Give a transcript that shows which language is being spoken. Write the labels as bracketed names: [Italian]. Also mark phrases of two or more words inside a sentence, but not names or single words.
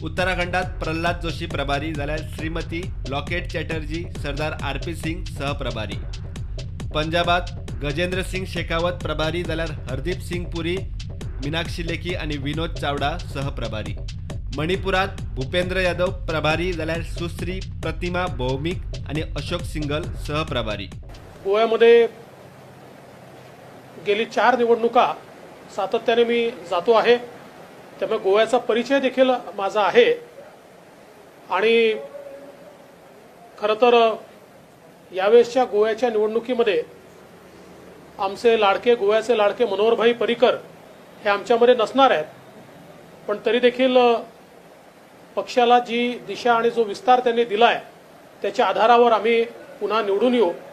[Konkani] उत्तराखंडात प्रल्हाद जोशी प्रभारी, जाल्यार श्रीमती लॉकेट चॅटर्जी, सरदार आर.पी. सिंग सहप्रभारी. पंजाबात गजेंद्र सिंग शेखावत प्रभारी, जाल्यार हरदीप सिंग पुरी, मीनाक्षी लेखी आणि विनोद चावडा सहप्रभारी. मणिपुरात भूपेंद्र यादव प्रभारी, जाल्यार सुश्री प्रतिमा भौमिक आणि अशोक सिंगल सहप्रभारी. [Marathi] गोव्यामध्ये गेली 4 निवडणुका सातत्याने मी जातो आहे, त्यामुळे गोव्याचा परिचय देखील माझा आहे. आणि खरं तर यावेळेसच्या गोव्याच्या निवडणुकीमध्ये आमचे लाडके, गोव्याचे लाडके मनोहरभाई पर्रिकर हे आमच्यामध्ये नसणार आहेत, पण तरी देखील पक्षाला जी दिशा आणि जो विस्तार त्यांनी दिलाय त्याच्या आधारावर आम्ही पुन्हा निवडून येऊ.